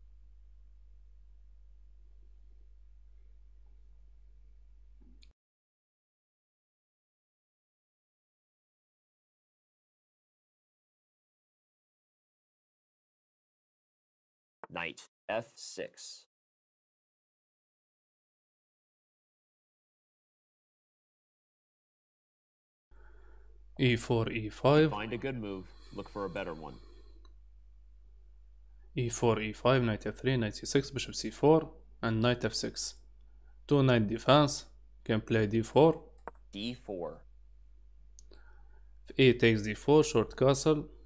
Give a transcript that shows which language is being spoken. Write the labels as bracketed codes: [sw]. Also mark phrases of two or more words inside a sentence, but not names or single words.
[en] Knight f6. e4, e5. Find a good move. Look for a better one. e4, e5, knight f3, knight c6, bishop c4, and knight f6. Two knight defense. Can play d4. d4. If e takes d4, short castle.